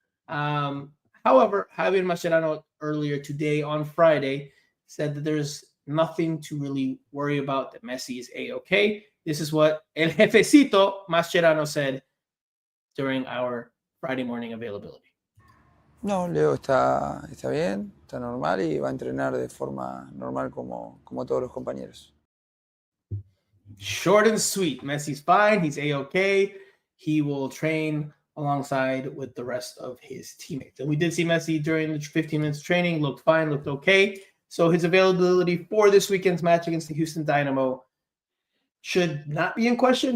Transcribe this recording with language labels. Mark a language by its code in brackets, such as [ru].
[en] However, Javier Mascherano earlier today on Friday said that there's nothing to really worry about, that Messi is A-okay. This is what El Jefecito Mascherano said during our Friday morning availability. [es] No, Leo está bien, está normal y va a entrenar de forma normal como todos los compañeros. [en] Short and sweet. Messi's fine. He's A-okay. He will train alongside with the rest of his teammates. And we did see Messi during the 15 minutes of training, looked fine, looked okay. So his availability for this weekend's match against the Houston Dynamo should not be in question.